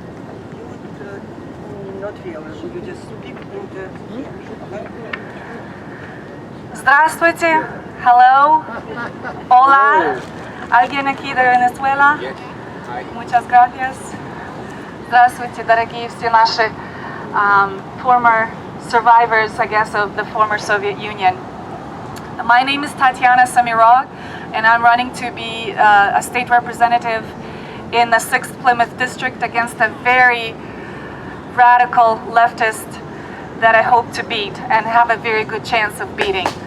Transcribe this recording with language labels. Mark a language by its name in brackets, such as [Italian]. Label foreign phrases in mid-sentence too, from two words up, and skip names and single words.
[English] Not really. You just speak into here. [Russian] Здравствуйте. [English] Hello. [Spanish] Hola. ¿Alguien aquí de Venezuela? Muchas gracias. [Russian] Здравствуйте, дорогие все наши [English] former survivors, I guess, of the former Soviet Union. My name is Tatiana Samirov, and I'm running to be a state representative in the 6th Plymouth district against a very radical leftist that I hope to beat and have a very good chance of beating.